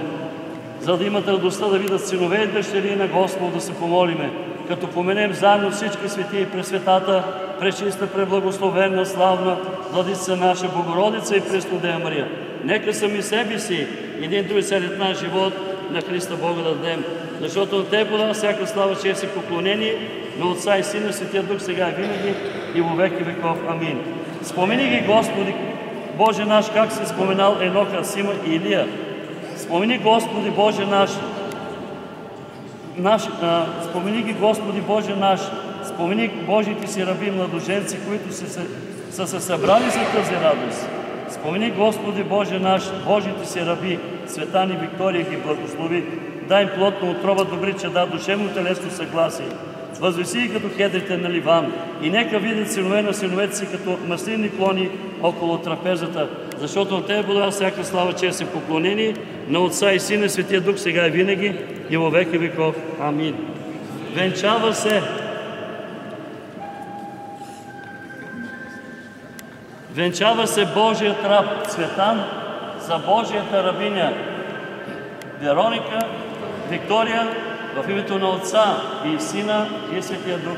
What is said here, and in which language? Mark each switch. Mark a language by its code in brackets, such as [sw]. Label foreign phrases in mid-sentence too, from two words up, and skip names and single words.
[bg] За да имат радостта да видят синове и дъщери на Господа да се помолиме, като поменем заедно всички свети и пресветата, пречиста, преблагословена, славна Владица наша Богородица и Преснодея Мария. Нека сами себе си, един друг сред наш живот, на Христа Бога да дадем, защото на Тебе подава всяка слава, чест и поклонение, на Отца и Сина, Светия Дух, сега и винаги, [cu] и во веки веков. [bg] Амин. Спомени ги, Господи, Боже наш, как си споменал Еноха, Сима и Илия. Спомени, Господи, Боже наш, спомени ги, Господи, Боже наш, спомени Божите си раби младоженци, които са се събрали за тази радост. Спомени, Господи, Боже наш, Божите си раби, Цветан и Виктория ги благослови. Дай им плотна отроба, добри чада, душевно телесно съгласие. Възвеси ги като кедрите на Ливан и нека видят синове на синовете си като маслини клони около трапезата, защото на Тебе подава всяка слава, чест и поклонение, на Отца и Сина, Светия Дух, сега и винаги, [cu] и во веки веков. [bg] Амин. Венчава се Божият раб Цветан за Божията рабиня Вероника, Виктория, в името на Отца и Сина и Светия Дух.